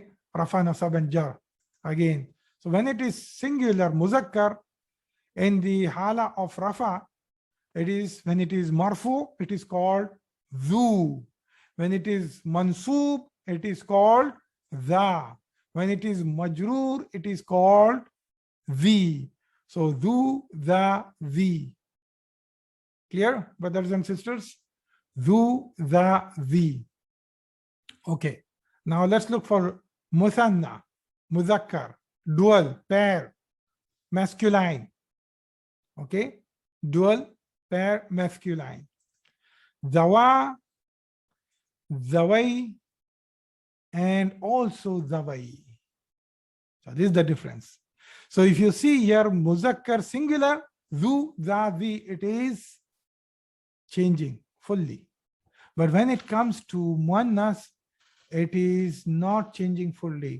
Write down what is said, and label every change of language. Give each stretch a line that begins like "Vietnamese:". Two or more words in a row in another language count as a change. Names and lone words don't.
Arabic: رفع نصب
English: and jar again. So when it is singular muzakkar, in the hala of rafa, it is when it is marfu, it is called zu. When it is mansub, it is called za. When it is majroor, it is called zi.
Arabic: So ذو ذا ذي.
English: Clear, brothers and sisters?
Arabic: ذو ذا ذي. Okay.
English: Now let's look for
Arabic: مثنى مذكر,
English: dual, pair, masculine. Okay. Dual, pair, masculine.
Arabic: ذوا ذوي,
English: and also zawai. So this is the difference. So if you see here muzakkar singular,
Arabic: ذو ذا ذي,
English: it is changing fully. But when it comes to muannas, it is not changing fully.